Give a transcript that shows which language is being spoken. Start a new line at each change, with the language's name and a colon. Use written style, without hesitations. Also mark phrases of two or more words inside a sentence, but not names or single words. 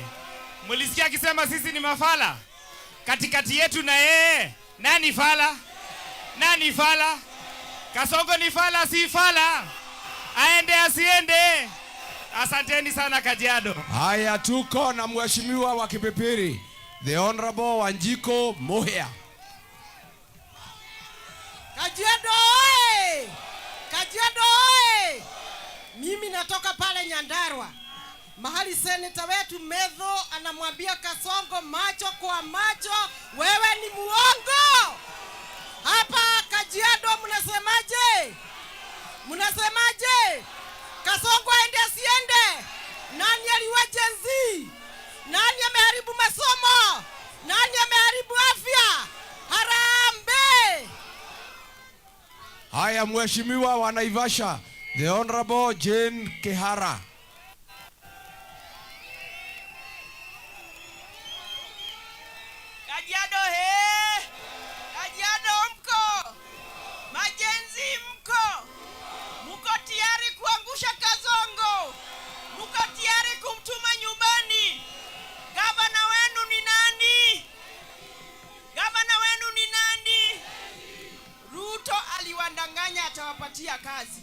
Swahili: Mulisikia akisema sisi ni mafala. Katikati yetu na yeye nani fala? Kasongo ni fala si fala? aende asiende? Asanteni sana Kajiado. Haya, tuko na mheshimiwa wa Kipipiri,
English: the Honorable Wanjiko Muhia.
Swahili: Kajiado oye! Kajiado oye! Mimi natoka pale Nyandarua, mahali seneta wetu Medho anamwambia Kasongo macho kwa macho, wewe ni muongo. Hapa Kajiado mnasemaje? Mnasemaje? Kasongo aende asiende? Nani aliua Gen Z? Nani ameharibu masomo? Nani ameharibu afya? Harambee! Haya, mheshimiwa wa Naivasha,
English: the Honorable Jane Kihara.
Swahili: Kajiado he! Kajiado mko! Majenzi mko! Mko tayari kuangusha Kasongo? Mko tayari kumtuma nyumbani? Gavana wenu ni nani? Gavana wenu ni nani? Ruto aliwadanganya atawapatia kazi.